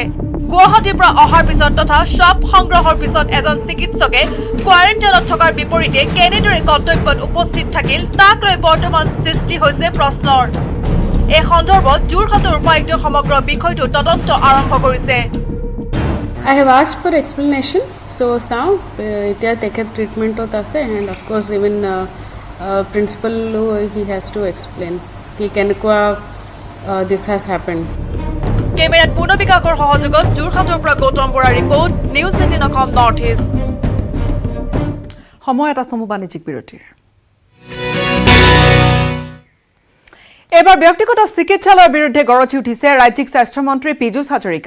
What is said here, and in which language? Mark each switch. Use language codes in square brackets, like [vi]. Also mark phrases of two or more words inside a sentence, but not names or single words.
[as] গুৱাহাটীৰ পৰা অহাৰ পিছত তথা স্বাব সংগ্ৰহৰ পিছত এজন চিকিৎসকে কোৱাৰেণ্টাইনত থকাৰ বিপৰীতে কেনেদৰে কৰ্তব্যত উপস্থিত থাকিল তাক লৈ বৰ্তমান সৃষ্টি হৈছে প্ৰশ্নৰ। এই সন্দৰ্ভত যোৰহাটৰ উপায়ুক্তই সমগ্ৰ বিষয়টো তদন্ত আৰম্ভ কৰিছে। [en] I have asked for explanation, so now [as] এতিয়া তেখেত ট্ৰিটমেণ্টত আছে, [en] and of course even principal he has to explain [as] কি কেনেকুৱা [en] this has happened. [as] কেমেৰাত পূৰ্ণ বিকাশৰ সহযোগত যোৰহাটৰ পৰা গৌতম বৰাৰ ৰিপৰ্ট, নিউজ 18 অসম নৰ্থ ইষ্ট। সময় এটা চমু বাণিজ্যিক বিৰতিৰ। এবাৰ ব্যক্তিগত চিকিৎসালয়ৰ বিৰুদ্ধে গৰজি উঠিছে ৰাজ্যিক স্বাস্থ্যমন্ত্ৰী পীযুষ হাজৰিকা।